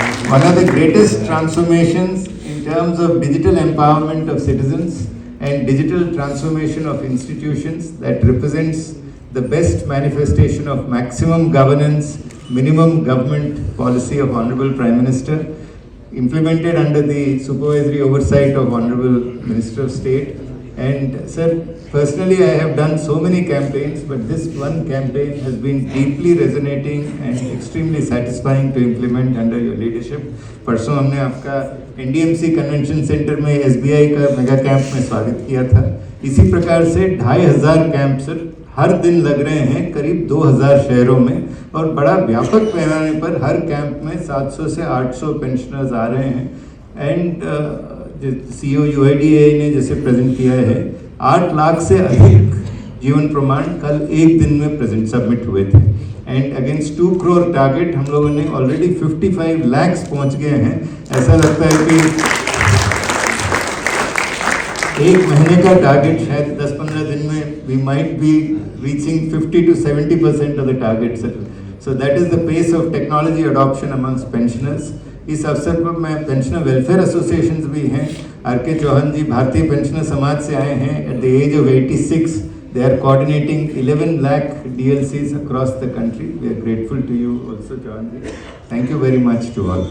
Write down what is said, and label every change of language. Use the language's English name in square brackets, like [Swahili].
[English] One of the greatest transformations in terms of digital empowerment of citizens and digital transformation of institutions that represents the best manifestation of maximum governance, minimum government policy of Honorable Prime Minister, implemented under the supervisory oversight of Honorable Minister of State. And sir, personally I have done so many campaigns, but this one campaign has been deeply resonating and extremely satisfying to implement under your leadership. [Hindi] परसों हमने आपका NDMC convention centre में SBI का mega camp में स्वागत किया था। इसी प्रकार से 2500 कैंप सर हर दिन लग रहे हैं करीब 2000 शहरों में, और बड़ा व्यापक पैमाने पर हर कैंप में 700 से 800 पेंशनर्स आ रहे हैं। एंड CEO UIDAI ने जैसे प्रेजेंट किया है 8 लाख से अधिक जीवन प्रमाण कल एक दिन में प्रेजेंट सबमिट हुए थे। एंड अगेंस्ट 2 करोड़ टारगेट हम लोगों ने ऑलरेडी 55 lakhs पहुंच गए हैं। ऐसा लगता है कि एक महीने का टारगेट शायद 10-15 दिन में [English] we might be reaching 50 to 70% of the target sir. So that is the pace of technology adoption amongst pensioners. [Hindi] इस अवसर पर मैं पेंशनर वेलफेयर एसोसिएशंस भी हैं। RK चौहान जी भारतीय पेंशनर समाज से आए हैं। [English] At the age of 86 they are coordinating 11 lakh DLCs across the country. We are grateful to you also Chauhan ji. Thank you very much to all.